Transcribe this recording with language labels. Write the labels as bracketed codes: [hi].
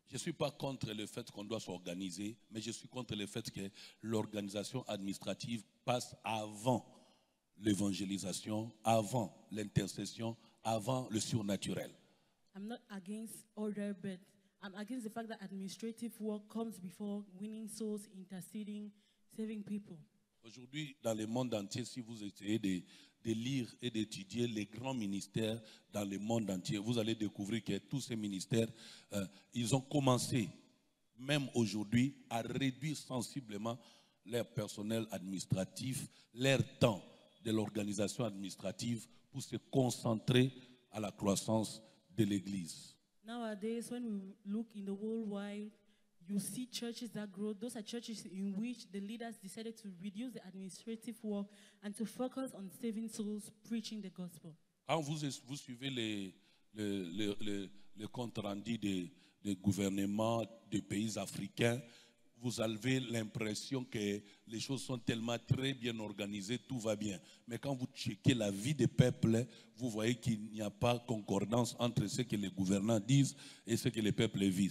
[fr] Je ne suis pas contre le fait qu'on doit s'organiser, mais je suis contre le fait que l'organisation administrative passe avant l'évangélisation, avant l'intercession, avant le surnaturel. [en] I'm not against order, but I'm against the fact that administrative work comes before winning souls, interceding, saving people. [fr] Aujourd'hui, dans le monde entier, si vous essayez de lire et d'étudier les grands ministères dans le monde entier, vous allez découvrir que tous ces ministères, ils ont commencé, même aujourd'hui, à réduire sensiblement leur personnel administratif, leur temps de l'organisation administrative pour se concentrer à la croissance de l'Église. [en] Nowadays, when we look in the worldwide, you see churches that grow. Those are churches in which the leaders decided to reduce the administrative work and to focus on saving souls, preaching the gospel. [fr] Quand vous suivez le compte rendu des gouvernements des pays africains, vous avez l'impression que les choses sont tellement très bien organisées, tout va bien. Mais quand vous checkez la vie des peuples, vous voyez qu'il n'y a pas concordance entre ce que les gouvernants disent et ce que les peuples vivent.